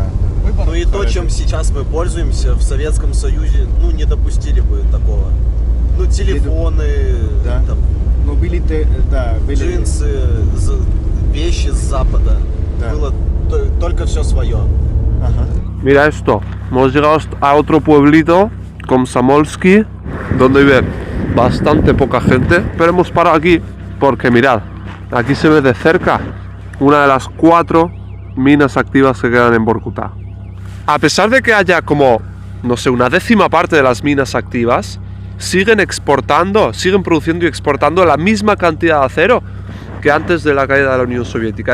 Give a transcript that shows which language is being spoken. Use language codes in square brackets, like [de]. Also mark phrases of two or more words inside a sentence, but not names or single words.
[ru] Выбор. Ну и то, чем сейчас мы пользуемся, в Советском Союзе, ну, не допустили бы такого. Ну, телефоны, Да. там, Ну, были, были... джинсы, вещи с Запада. Да. Было только все свое. Ага. [es] Mira esto, hemos llegado a otro pueblito, Komsomolsky, donde vive bastante poca gente, pero hemos parado aquí porque mirad, aquí se ve de cerca una de las 4 minas activas que quedan en Vorkuta. A pesar de que haya como, no sé, una 10ª parte de las minas activas, siguen exportando, siguen produciendo y exportando la misma cantidad de acero que antes de la caída de la Unión Soviética.